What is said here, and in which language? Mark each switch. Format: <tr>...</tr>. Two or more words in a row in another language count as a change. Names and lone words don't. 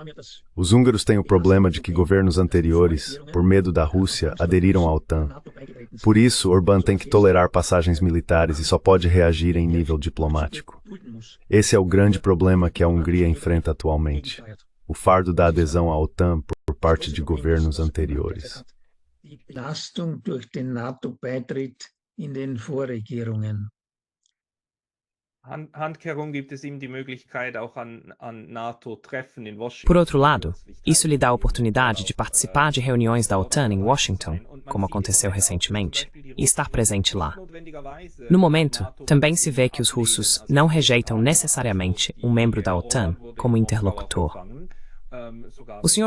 <pt>Os húngaros têm o problema de que governos anteriores, por medo da Rússia, aderiram à OTAN. Por isso, Orbán tem que tolerar passagens militares e só pode reagir em nível diplomático. Esse é o grande problema que a Hungria enfrenta atualmente: o fardo da adesão à OTAN por parte de governos anteriores.</pt> <de>Handkehrung gibt es ihm die Möglichkeit, auch an NATO-Treffen in Washington.</de> <pt>Por outro lado, isso lhe dá a oportunidade de participar de reuniões da OTAN em Washington, como aconteceu recentemente, e estar presente lá. No momento, também se vê que os russos não rejeitam necessariamente um membro da OTAN como interlocutor. O Sr.</pt>